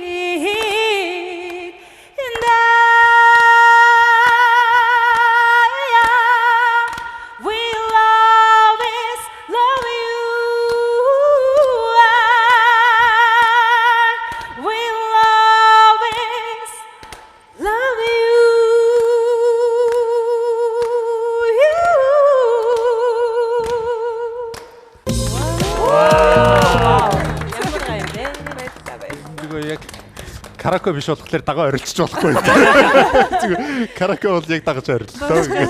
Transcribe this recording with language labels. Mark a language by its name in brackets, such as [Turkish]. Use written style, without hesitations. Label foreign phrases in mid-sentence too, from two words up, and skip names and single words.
[English] And I will always love you. I will always love [Mongolian] Нөгөө яг караоке биш болохоор дагаа орилчих болохгүй. Зүгээр караоке бол яг дагаж ориллоо.